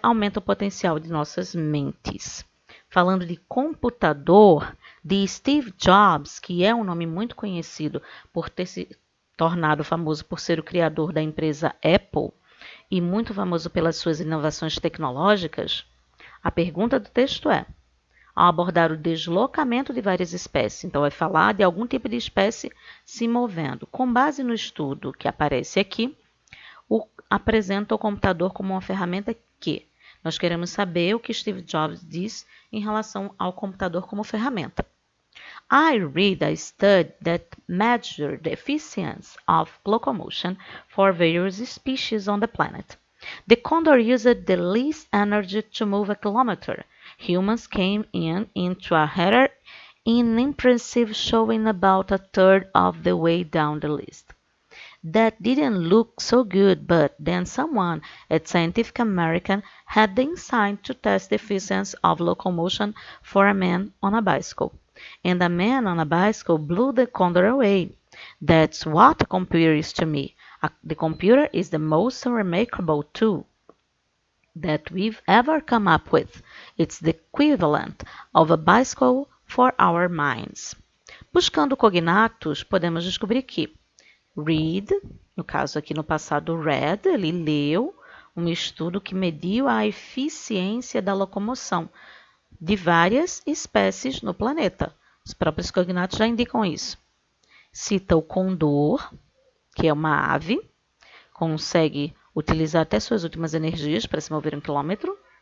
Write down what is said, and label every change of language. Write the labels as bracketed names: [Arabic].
[Portuguese] Aumenta o potencial de nossas mentes. Falando de computador, de Steve Jobs, que é um nome muito conhecido por ter se tornado famoso por ser o criador da empresa Apple e muito famoso pelas suas inovações tecnológicas, a pergunta do texto é, ao abordar o deslocamento de várias espécies, então vai falar de algum tipo de espécie se movendo. Com base no estudo que aparece aqui, apresenta o computador como uma ferramenta que nós queremos saber o que Steve Jobs diz em relação ao computador como ferramenta. [English] I read a study that measured the efficiency of locomotion for various species on the planet. The condor used the least energy to move a kilometer. Humans came into a header impressive, showing about a third of the way down the list. That didn't look so good, but then someone at Scientific American had the insight to test the efficiency of locomotion for a man on a bicycle. And a man on a bicycle blew the condor away. That's what a computer is to me. The computer is the most remarkable tool that we've ever come up with. It's the equivalent of a bicycle for our minds. [Portuguese] Buscando cognatos, podemos descobrir que read, no caso aqui no passado read, ele leu um estudo que mediu a eficiência da locomoção de várias espécies no planeta. Os próprios cognatos já indicam isso. Cita o condor, que é uma ave, consegue utilizar até suas últimas energias para se mover 1 quilômetro.